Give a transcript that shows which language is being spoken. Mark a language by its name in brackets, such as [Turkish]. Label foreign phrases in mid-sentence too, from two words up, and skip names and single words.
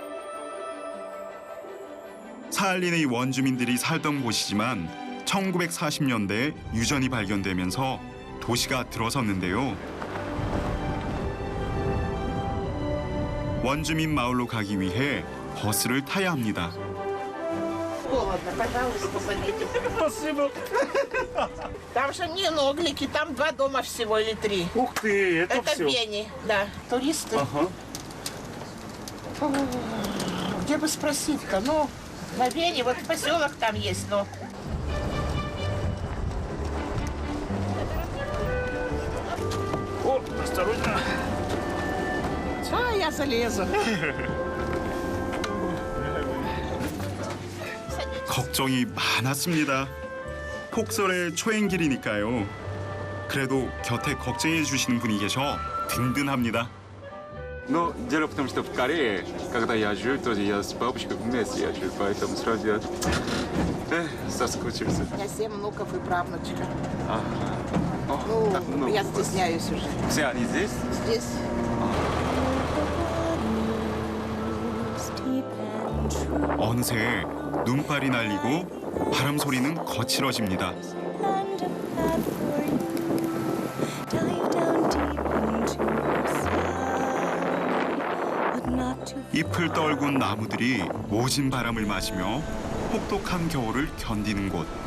[Korean] 사할린의 원주민들이 살던 곳이지만 1940년대 유전이 발견되면서 도시가 들어섰는데요. 원주민 마을로 가기 위해 버스를 타야 합니다. [Russian] Холодно, пожалуйста, посадите. Спасибо. Там же не Ноглики, там 2 дома всего или 3. Ух ты, это всё? Бени, да, туристы. Ага. Где бы спросить-ка? Ну, на Бени, вот поселок там есть, но... О, осторожно. А, я залезу. [Korean] 걱정이 많았습니다. 폭설의 초행길이니까요. 그래도 곁에 걱정해 주시는 분이 계셔 든든합니다. [Russian] Но дело в том, что в Корее, когда я жил, тоже я с бабушкой вместе я жил, поэтому сразу я соскучился. У меня 7 внуков и правнучка. Ага. Ну, так много я у вас. стесняюсь уже. Все они здесь? Здесь. [Korean] 어느새 눈발이 날리고 바람 소리는 거칠어집니다. 잎을 떨군 나무들이 모진 바람을 맞으며 혹독한 겨울을 견디는 곳.